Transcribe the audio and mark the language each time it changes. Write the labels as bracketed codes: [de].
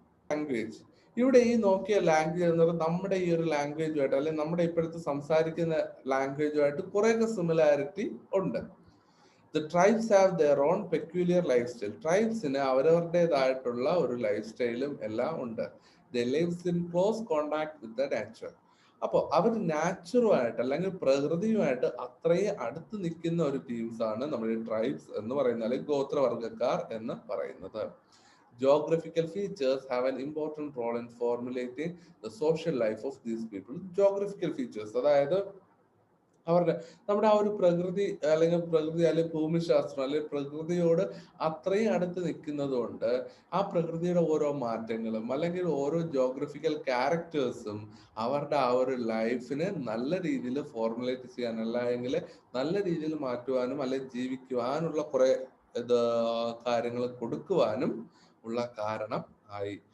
[ml] Language ഇവിടെ ഈ നോക്കിയ language എന്ന് പറയുന്നത് നമ്മുടെ ഈ ഒരു ലാംഗ്വേജുമായിട്ട് അല്ലെങ്കിൽ നമ്മുടെ ഇപ്പോഴത്തെ സംസാരിക്കുന്ന ലാംഗ്വേജുമായിട്ട് കുറേയൊക്കെ സിമിലാരിറ്റി ഉണ്ട്. [en] The tribes have their own peculiar lifestyle. [ml] ട്രൈബ്സിന് അവരവരുടേതായിട്ടുള്ള ഒരു ലൈഫ് സ്റ്റൈലും എല്ലാം ഉണ്ട്. [en] They lives in close contact with the nature. [ml] അപ്പോൾ അവർ നാച്ചുറുമായിട്ട് അല്ലെങ്കിൽ പ്രകൃതിയുമായിട്ട് അത്രയും അടുത്ത് നിൽക്കുന്ന ഒരു ടീംസ് ആണ് നമ്മുടെ ട്രൈബ്സ് എന്ന് പറയുന്നത്, അല്ലെങ്കിൽ ഗോത്രവർഗക്കാർ എന്ന് പറയുന്നത്. [en] Geographical features have an important role in formulating the social life of these people. [ml] Geographical features, അതായത് അവരുടെ നമ്മുടെ ആ ഒരു പ്രകൃതി അല്ലെങ്കിൽ ഭൂമിശാസ്ത്രം അല്ലെങ്കിൽ പ്രകൃതിയോട് അത്രയും അടുത്ത് നിൽക്കുന്നത് കൊണ്ട് ആ പ്രകൃതിയുടെ ഓരോ മാറ്റങ്ങളും അല്ലെങ്കിൽ ഓരോ ജോഗ്രഫിക്കൽ ക്യാരക്ടേഴ്സും അവരുടെ ആ ഒരു ലൈഫിനെ നല്ല രീതിയിൽ ഫോർമുലേറ്റ് ചെയ്യാൻ, അല്ലെങ്കിൽ നല്ല രീതിയിൽ മാറ്റുവാനും അല്ലെങ്കിൽ ജീവിക്കുവാനുള്ള കുറെ കാര്യങ്ങൾ കൊടുക്കുവാനും ഉള്ള കാരണം ആയി.